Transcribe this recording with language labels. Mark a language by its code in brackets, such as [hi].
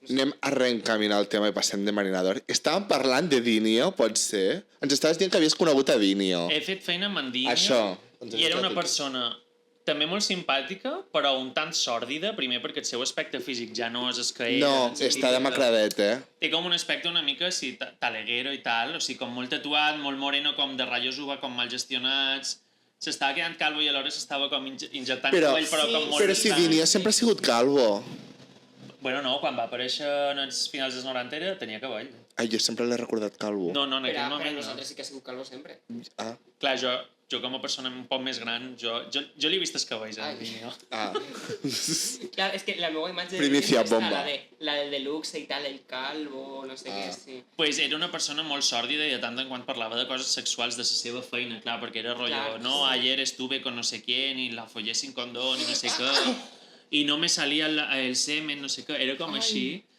[ca] Anem a reencaminar el tema i passem de Marinador. Estàvem parlant de Dinio, pot ser? Ens estaves dient que havies conegut a Dinio. He fet feina amb en Dinio. Això. I era una persona també molt simpàtica, però un tant sòrdida, primer perquè el seu aspecte físic ja no és el que era. No, està demacradet, Té com un aspecte una mica sí, taleguero i tal, o sigui, com molt tatuat, molt moreno, com de ratllos uva, com mal gestionats. S'estava quedant calvo i alhora s'estava com injectant cabell, però com molt... Però si Dinio sempre ha sigut calvo. Bueno, no, quan va aparèixer en els finals dels 90 tenia cabell. Ai, jo sempre l'he recordat calvo. No, en aquell Però moment no. nosaltres sí que ha sigut calvo sempre. Ah. Clar, jo com a persona un poc més gran, jo li he vist els cabells, Ai. Dinio. Ah. Clar, és que la meva imatge Primicia és bomba. la del deluxe i tal, el calvo, no sé què, sí. Pues era una persona molt sòrdida i de tant en quant parlava de coses sexuals de la seva feina, clar, perquè era rotllo, Clar, [es] no, ayer estuve con no sé quién y la follé sin condón y [ca] no sé què, i [es] no me salía el semen, [ca] no sé què, era com així.